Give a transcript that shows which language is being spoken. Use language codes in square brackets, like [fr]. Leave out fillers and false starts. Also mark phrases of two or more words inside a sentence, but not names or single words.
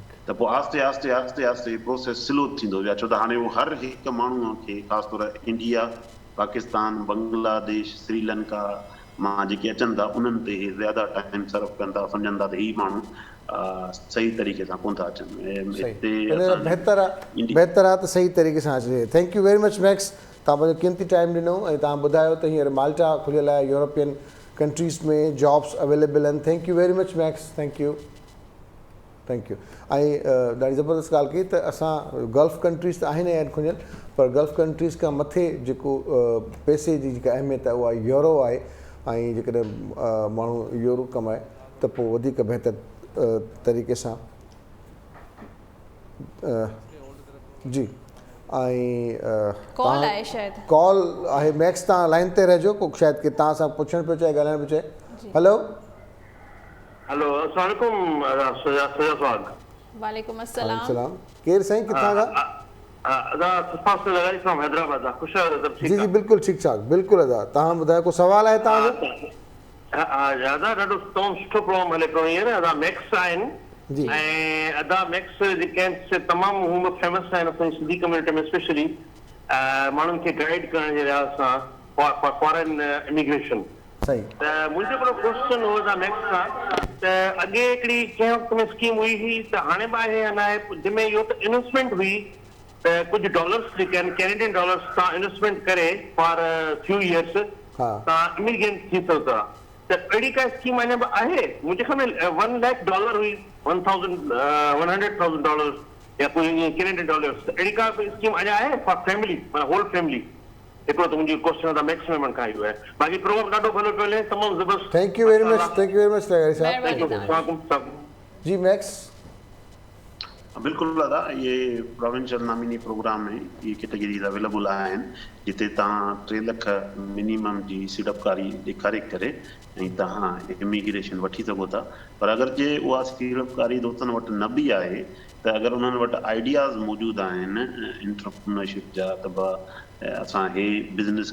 [sd] त पोइ आस्ते आस्ते आस्ते आस्ते प्रोसेस स्लो थींदो वियो, छो त हाणे उहो हर हिकु माण्हूअ खे ख़ासि तौर इंडिया, पाकिस्तान, बांग्लादेश, श्रीलंका मां जेके अचनि था उन्हनि ते ज़्यादा टाइम सर्व कनि था, सम्झनि था त ही माण्हू सही तरीक़े सां कोन था अचनि। बहितर आहे त सही तरीक़े सां अचे। [en] thank you very much Max, [sd] तव्हां पंहिंजो कीमती टाइम ॾिनो ऐं तव्हां ॿुधायो त हींअर माल्टा खुलियल आहे, [en] European countries [sd] में [en] jobs available [sd] आहिनि। [en] thank you very much Max, thank you. [sd] ऐं ॾाढी ज़बरदस्त ॻाल्हि कई त असां [en] Gulf countries [sd] त आहिनि ऐं खुलियल, पर [en] Gulf countries [sd] खां मथे जेको पैसे जी जेका अहमियत आहे उहा यूरो आहे। ऐं जेकॾहिं माण्हू यूरो कमाए त पोइ वधीक बहितर तरीक़े सां जी। ऐं कॉल आहे मैक्स, तव्हां लाइन ते रहिजो, को शायदि की तव्हां सां पुछणु पियो चाहे, ॻाल्हाइणु पियो चाहे। हलो [ar] हेलो السلام عليكم सजाद। وعليكم السلام. [sd] सलाम केर साईं किथां खां? अदा सफ़ास से लगाई फ्रॉम हैदराबाद दा खुश आहियो सब ठीक जी जी बिल्कुलु ठीकु ठाक बिल्कुलु अदा तव्हां ॿुधायो को सवाल आहे तव्हांजो? अदा ॾाढो तमामु सुठो प्रोग्राम हले पियो हींअर। अदा मैक्स आहिनि जी ऐं अदा मैक्स जेके आहिनि तमामु हू फेमस आहिनि असांजी सिंधी कम्यूनिटी में स्पेशली माण्हुनि खे गाइड करण जे लिहाज़ सां [en] foreign immigration. [sd] सही त मुंहिंजो हिकिड़ो क्वेश्चन हो अदा मैक्स सां त अॻे हिकिड़ी कंहिं वक़्त में स्कीम हुई हुई त हाणे बि आहे या न आहे जंहिंमें इहो त इन्वेस्टमेंट हुई त कुझु डॉलर्स जेके आहिनि [en] Canadian dollars [sd] तव्हां इन्वेस्टमेंट करे [en] for few years [sd] तव्हां इमिग्रेंट थी सघो था त अहिड़ी का स्कीम अञा बि आहे? मुंहिंजे ख़्याल में $1 lakh हुई $100,000 या कोई [en] Canadian dollars [sd] अहिड़ी का स्कीम अञा आहे [en] for family [sd] माना [en] whole family? [sd] हिकिड़ो त मुंहिंजी क्वेश्चन आहे मैक्सिमम खां इहो आहे। बाक़ी प्रोग्राम ॾाढो भलो पियो हले तमामु ज़बरदस्त। [en] thank you very much [sd] साहब जी मैक्स। बिल्कुलु दादा ये [en] provincial nominee program [sd] में ये [en] categories available [sd] आहिनि जिते तव्हां 3 लाख मिनिमम जी सीड़पकारी ॾेखारे करे ऐं तव्हां इमिग्रेशन वठी सघो था। पर अगरि जे उहा सीड़पकारी दोस्तनि वटि न बि आहे त अगरि उन्हनि वटि आइडियाज़ मौजूदु आहिनि एंटरप्रेन्योरशिप जा त असां हे बिज़नेस